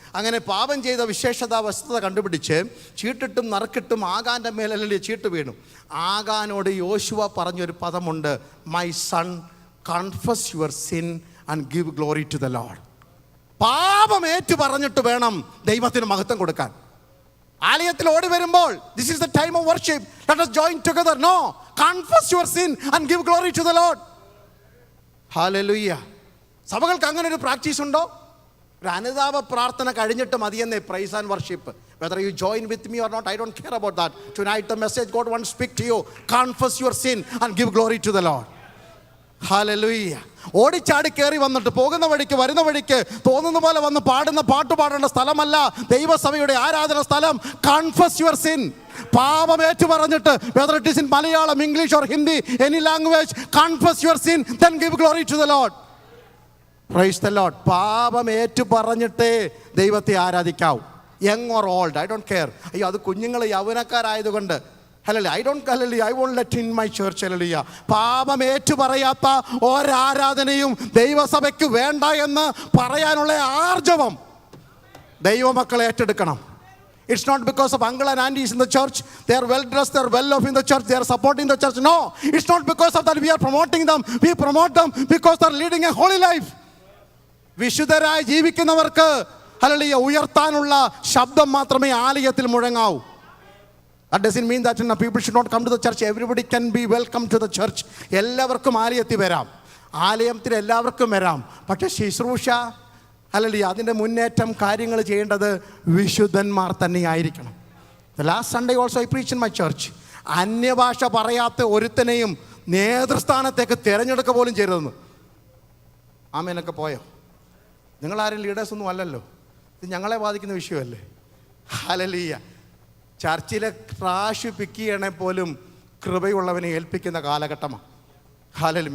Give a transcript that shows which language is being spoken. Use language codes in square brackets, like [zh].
[ml] അങ്ങനെ പാപം ചെയ്ത വസ്തുത കണ്ടുപിടിച്ച് ചീട്ടിട്ടും നറുക്കിട്ടും ആകാൻ്റെ മേലല്ലേ ചീട്ട് വീണു. ആകാനോട് യോശുവ പറഞ്ഞൊരു പദമുണ്ട്, [en] My son, confess your sin and give glory to the Lord. [ml] പാപം ഏറ്റു പറഞ്ഞിട്ട് വേണം ദൈവത്തിന് മഹത്വം കൊടുക്കാൻ. ആലയത്തിൽ ഓടി വരുമ്പോൾ, [en] this is the time of worship, let us join together. No, confess your sin and give glory to the Lord. Hallelujah. [ml] സഭകൾക്ക് അങ്ങനെ ഒരു പ്രാക്ടീസ് ഉണ്ടോ? ഒരു അനുതാപ പ്രാർത്ഥന കഴിഞ്ഞിട്ട് മതിയെന്നേ [en] Praise and worship. Whether you join with me or not, I don't care about that. Tonight the message God wants to speak to you. Confess your sin and give glory to the Lord. Hallelujah. [ml] ഓടിച്ചാടി കയറി വന്നിട്ട് പോകുന്ന വഴിക്ക് വരുന്ന വഴിക്ക് തോന്നുന്ന പോലെ വന്ന് പാടുന്ന പാട്ട് പാടേണ്ട സ്ഥലമല്ല ദൈവസഭയുടെ ആരാധന സ്ഥലം. [en] Confess your sin. [ml] പാപം ഏറ്റു പറഞ്ഞിട്ട്, [en] whether it is in Malayalam, English or Hindi, any language, confess your sin, then give glory to the Lord. Praise the Lord. [ml] പാപം ഏറ്റു പറഞ്ഞിട്ടേ ദൈവത്തെ ആരാധിക്കാവൂ. [en] Young or old, I don't care. [ml] അയ്യോ, അത് കുഞ്ഞുങ്ങൾ യൗവനക്കാരായതുകൊണ്ട് hallelujah, [en] I won't let in my church. [ml] Hallelujah. പാപം ഏറ്റു പറയാത്ത ഒരാരാധനയും ദൈവസഭയ്ക്ക് വേണ്ട എന്ന് പറയാനുള്ള ആർജവം ദൈവമക്കളെ ഏറ്റെടുക്കണം. [en] It's not because of uncle and aunties in the church. They are well dressed, they are well off in the church, they are supporting the church. No, it's not because of that we are promoting them. We promote them because they are leading a holy life. [ml] വിശുദ്ധരായി ജീവിക്കുന്നവർക്ക് hallelujah ഉയർത്താനുള്ള ശബ്ദം മാത്രമേ ആലയത്തിൽ മുഴങ്ങാവൂ. [en] That doesn't mean that people should not come to the church. Everybody can be welcome to the church. [ml] എല്ലാവർക്കും ആലയത്തിൽ വരാം, ആലയത്തിൽ എല്ലാവർക്കും വരാം. പക്ഷേ ശുശ്രൂഷ, ഹല്ലേലൂയ, അതിൻ്റെ മുന്നേറ്റം കാര്യങ്ങൾ ചെയ്യേണ്ടത് വിശുദ്ധന്മാർ തന്നെയായിരിക്കണം. [en] The last Sunday also I preached in my church. [ml] അന്യഭാഷ പറയാത്ത ഒരുത്തനെയും നേതൃസ്ഥാനത്തേക്ക് തിരഞ്ഞെടുക്കുക പോലും ചെയ്തതെന്ന്. ആമേനൊക്കെ പോയോ? നിങ്ങളാരും ലീഡേഴ്സൊന്നും അല്ലല്ലോ. ഇത് ഞങ്ങളെ ബാധിക്കുന്ന വിഷയമല്ലേ. ഹല്ലേലൂയ. ചർച്ചിലെ ട്രാഷ് പിക്ക് ചെയ്യണേ പോലും കൃപയുള്ളവനെ ഏൽപ്പിക്കുന്ന കാലഘട്ടമാണ്. ഹല്ലേലൂയ.